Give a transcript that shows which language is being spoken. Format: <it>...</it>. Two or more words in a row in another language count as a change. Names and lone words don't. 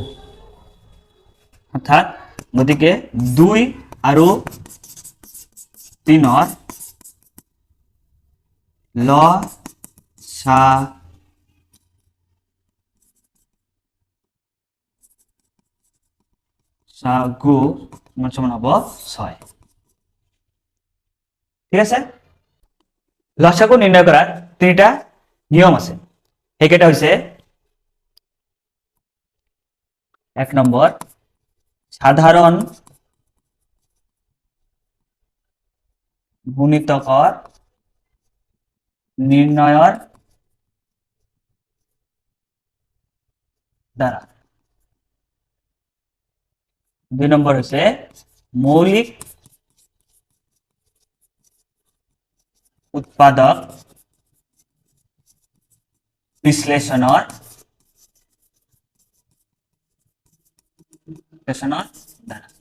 <as>অর্থাৎ গতিকে 2 আৰু 3ৰ লসাগু সমান হ'ব 6।</as> <bn>ঠিক আছে, লসাগু নির্ণয় করার 3টা নিয়ম আছে।</bn> <as>সেইকেইটা হৈছে 1 নম্বৰ সাধারণ গুণিতকৰ নির্ণয়ৰ দ্বারা, 2 নম্বৰ হৈছে মৌলিক উৎপাদক বিশ্লেষণৰ দ্বারা।</as>